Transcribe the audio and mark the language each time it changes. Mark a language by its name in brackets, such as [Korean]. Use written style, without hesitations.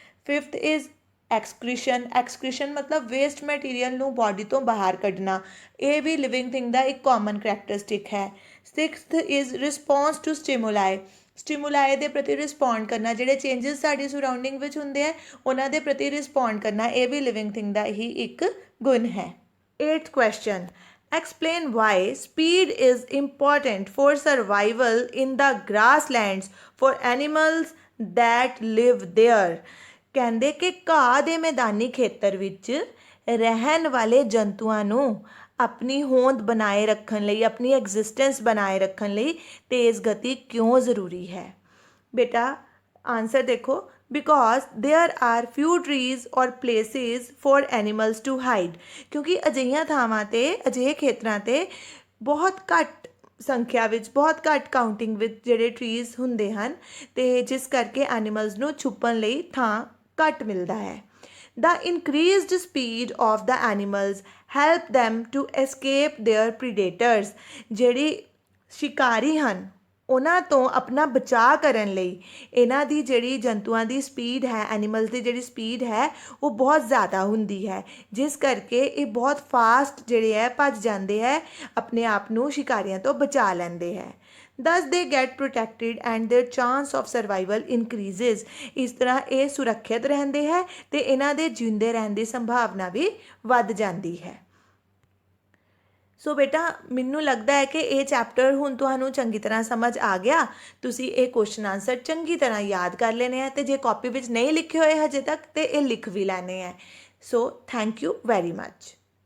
[Punjabi] Fifth is excretion, excretion ਮਤਲਬ waste material ਨੂੰ body ਤੋਂ ਬਾਹਰ ਕੱਢਣਾ, ਇਹ ਵੀ ਲਿਵਿੰਗ ਥਿੰਗ ਦਾ ਇੱਕ ਕਾਮਨ ਕਰੈਕਟਰਿਸਟਿਕ ਹੈ। [English] sixth is response to stimuli, [Punjabi] ਸਟਿਮੂਲਾਈ ਦੇ ਪ੍ਰਤੀ ਰਿਸਪੌਂਡ ਕਰਨਾ, ਜਿਹੜੇ ਚੇਂਜਸ ਸਾਡੀ ਸਰਾਊਂਡਿੰਗ ਵਿੱਚ ਹੁੰਦੇ ਹੈ ਉਹਨਾਂ ਦੇ ਪ੍ਰਤੀ ਰਿਸਪੌਂਡ ਕਰਨਾ, ਇਹ ਵੀ ਲਿਵਿੰਗ ਥਿੰਗ ਦਾ ਹੀ ਇੱਕ ਗੁਣ ਹੈ। [English] 8th question explain why speed is important for survival in the grasslands for animals that live there। [Punjabi] ਕਹਿੰਦੇ ਕਿ ਘਾਹ ਦੇ ਮੈਦਾਨੀ ਖੇਤਰ ਵਿੱਚ ਰਹਿਣ ਵਾਲੇ ਜੰਤੂਆਂ ਨੂੰ ਆਪਣੀ ਹੋਂਦ ਬਣਾਏ ਰੱਖਣ ਲਈ, ਆਪਣੀ ਐਗਜ਼ਿਸਟੈਂਸ ਬਣਾਏ ਰੱਖਣ ਲਈ ਤੇਜ਼ ਗਤੀ ਕਿਉਂ ਜ਼ਰੂਰੀ ਹੈ। ਬੇਟਾ ਆਨਸਰ ਦੇਖੋ, [English] because there are few trees or places for animals to hide, [Punjabi] ਕਿਉਂਕਿ ਅਜਿਹੀਆਂ ਥਾਵਾਂ 'ਤੇ, ਅਜਿਹੇ ਖੇਤਰਾਂ 'ਤੇ ਬਹੁਤ ਘੱਟ ਸੰਖਿਆ ਵਿੱਚ, ਬਹੁਤ ਘੱਟ ਕਾਊਂਟਿੰਗ ਵਿੱਚ ਜਿਹੜੇ ਟਰੀਜ਼ ਹੁੰਦੇ ਹਨ, ਅਤੇ ਜਿਸ ਕਰਕੇ ਐਨੀਮਲਸ ਨੂੰ ਛੁਪਣ ਲਈ ਥਾਂ ਘੱਟ ਮਿਲਦਾ ਹੈ। [English] The increased speed of the animals help them to escape their predators। [Punjabi] ਜਿਹੜੀ ਸ਼ਿਕਾਰੀ ਹਨ ਉਹਨਾਂ ਤੋਂ ਆਪਣਾ ਬਚਾਅ ਕਰਨ ਲਈ ਇਹਨਾਂ ਦੀ ਜਿਹੜੀ ਜੰਤੂਆਂ ਦੀ ਸਪੀਡ ਹੈ, ਐਨੀਮਲਸ ਦੀ ਜਿਹੜੀ ਸਪੀਡ ਹੈ ਉਹ ਬਹੁਤ ਜ਼ਿਆਦਾ ਹੁੰਦੀ ਹੈ, ਜਿਸ ਕਰਕੇ ਇਹ ਬਹੁਤ ਫਾਸਟ ਜਿਹੜੇ ਹੈ ਭੱਜ ਜਾਂਦੇ ਹੈ, ਆਪਣੇ ਆਪ ਨੂੰ ਸ਼ਿਕਾਰੀਆਂ ਤੋਂ ਬਚਾ ਲੈਂਦੇ ਹੈ। [English] thus they get protected and their chance of survival increases। [Punjabi] ਇਸ ਤਰ੍ਹਾਂ ਇਹ ਸੁਰੱਖਿਅਤ ਰਹਿੰਦੇ ਹੈ ਅਤੇ ਇਹਨਾਂ ਦੇ ਜਿਉਂਦੇ ਰਹਿਣ ਦੀ ਸੰਭਾਵਨਾ ਵੀ ਵੱਧ ਜਾਂਦੀ ਹੈ। ਸੋ ਬੇਟਾ ਮੈਨੂੰ ਲੱਗਦਾ ਹੈ ਕਿ ਇਹ ਚੈਪਟਰ ਹੁਣ ਤੁਹਾਨੂੰ ਚੰਗੀ ਤਰ੍ਹਾਂ ਸਮਝ ਆ ਗਿਆ, ਤੁਸੀਂ ਇਹ ਕੁਐਸਚਨ ਆਨਸਰ ਚੰਗੀ ਤਰ੍ਹਾਂ ਯਾਦ ਕਰ ਲੈਣੇ ਹੈ, ਅਤੇ ਜੇ ਕਾਪੀ ਵਿੱਚ ਨਹੀਂ ਲਿਖੇ ਹੋਏ ਹਜੇ ਤੱਕ ਤਾਂ ਇਹ ਲਿਖ ਵੀ ਲੈਣੇ ਹੈ। [English] So thank you very much.